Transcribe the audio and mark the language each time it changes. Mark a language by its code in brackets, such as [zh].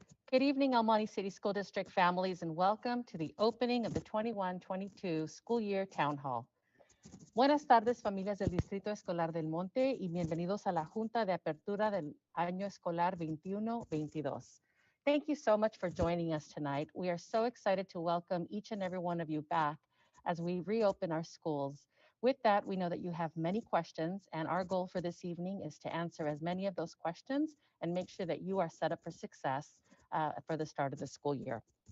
[en] Good evening, El Monte City School District families, and welcome to the opening of the 21-22 school year town hall. [es] Buenas tardes, familias del Distrito Escolar del Monte, y bienvenidos a la Junta de Apertura del Año Escolar 21-22. [en] Thank you so much for joining us tonight. We are so excited to welcome each and every one of you back as we reopen our schools. With that, we know that you have many questions, and our goal for this evening is to answer as many of those questions and make sure that you are set up for success for the start of the school year.